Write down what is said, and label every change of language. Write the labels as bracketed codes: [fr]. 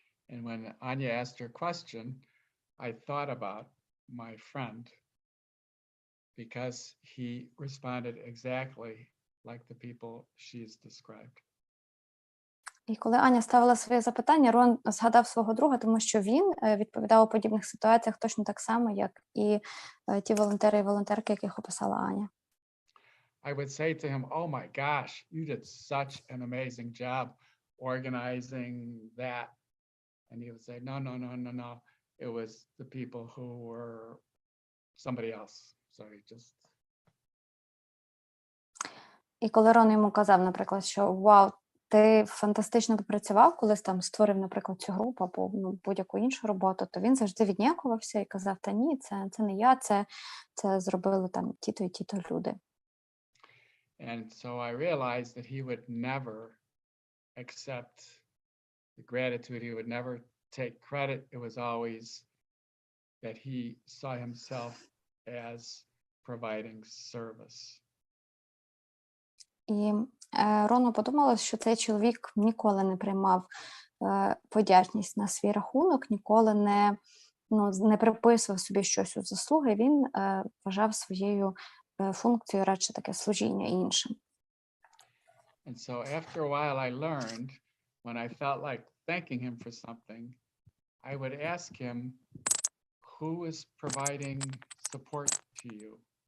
[en] And when Anya asked her question, I thought about my friend because he responded exactly like the people she's described. [uk] І коли Аня ставила своє запитання, Рон згадав свого друга, тому що він відповідав у подібних ситуаціях точно так само, як і ті волонтери і волонтерки, яких описала Аня. [en] I would say to him, oh my gosh, you did such an amazing job organizing that. And he would say, no. It was the people who were somebody else. So he just, [uk] І коли Рон йому казав, наприклад, що вау, ти фантастично попрацював, колись там створив, наприклад, цю групу або будь-яку іншу роботу, то він завжди віднякувався і казав, та ні, це не я, це зробили там ті-то і ті-то люди. [en] and so I realized that he would never accept the gratitude. He would never take credit. It was always that he saw himself as providing service. [uk] І Рону подумалось, що цей чоловік ніколи не приймав подячність на свій рахунок, ніколи не приписував собі щось у заслуги, він вважав своєю функцією радше таке служіння іншим. [en] And so after a while, I learned when I felt like thanking him for something, I would ask him, who is providing support to you?